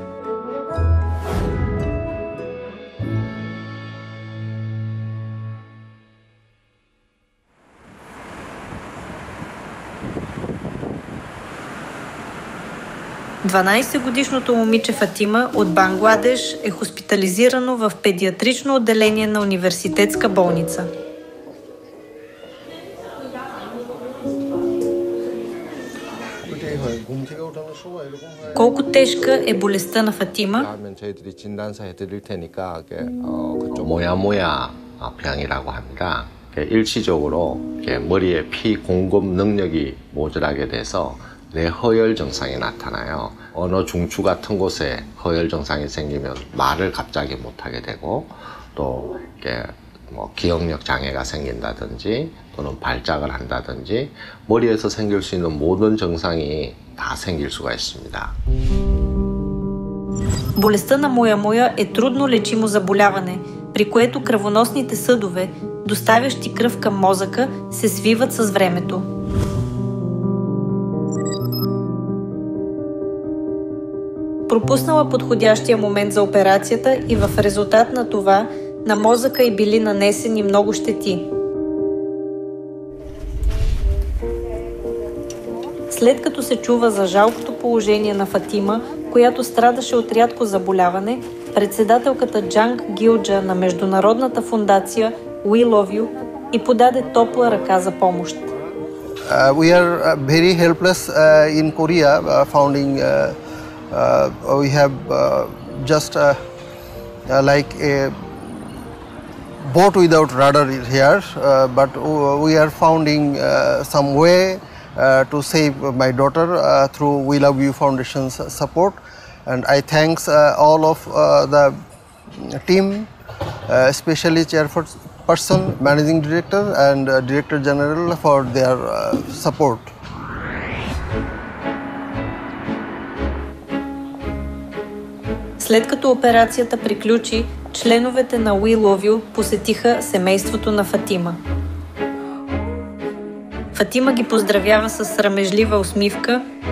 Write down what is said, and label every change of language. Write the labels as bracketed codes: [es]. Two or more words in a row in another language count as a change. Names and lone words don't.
[bg] Дванадесетгодишното момиче Фатима от Бангладеш е хоспитализирано в педиатрично отделение на университетска болница. Колко тежка е болестта на Фатима? [ko] 병이라고 합니다. 일시적으로 머리에 피 공급 능력이 모자라게 돼서 뇌허열 증상이 나타나요. 언어 중추 같은 곳에 허열 증상이 생기면 말을 갑자기 못하게 되고 또 기억력 장애가 생긴다든지 또는 발작을 한다든지 머리에서 생길 수 있는 모든 증상이 다 생길 수가 있습니다. [bg] Болестта на Моя-Моя е трудно лечимо заболяване, при което кръвоносните съдове, доставящи кръв към мозъка, се свиват с времето. Пропуснала подходящия момент за операцията и в резултат на това на мозъка й били нанесени много щети. След като се чува за жалкото положение на Фатима, която страдаше от рядко заболяване, председателката Джанг Гилджа на международната фондация We Love You и подаде топла ръка за помощ. [en] We are very helpless in Korea, founding we have just like a boat without rudder here, but we are founding some way to save my daughter through We Love You Foundation's support, and I thanks all of the team, especially chairperson, managing director and director general for their support. [bg] След като операцията приключи, членовете на We Love You посетиха семейството на Фатима. Фатима ги поздравява с срамежлива усмивка.